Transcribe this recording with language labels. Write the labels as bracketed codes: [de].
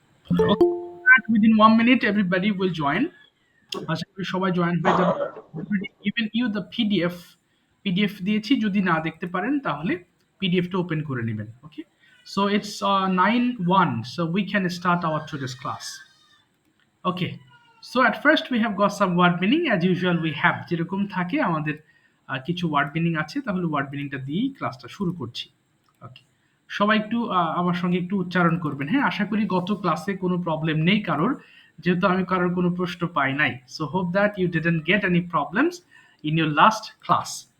[en] Okay, and within 1 minute, everybody will join. [bn] আশা করি সবাই join হয়ে যাবে। [en] Given you the PDF [bn] দিয়েছি, যদি না দেখতে পারেন তাহলে পিডিএফটা ওপেন করে নেবেন। [en] Okay, so it's 9:01, so we can start our today's class. Okay, so at first we have got some word meaning. As usual we have, [bn] যেরকম থাকে আমাদের কিছু ওয়ার্ড মিনিং আছে, তাহলে ওয়ার্ড মিনিংটা দিয়েই ক্লাসটা শুরু করছি। ওকে, সবাই একটু আমার সঙ্গে একটু উচ্চারণ করবেন। হ্যাঁ, আশা করি গত ক্লাসে কোনো প্রবলেম নেই কারোর, যেহেতু আমি কারোর কোনো প্রশ্ন পাই নাই। [en] So hope that you didn't get any problems in your last class.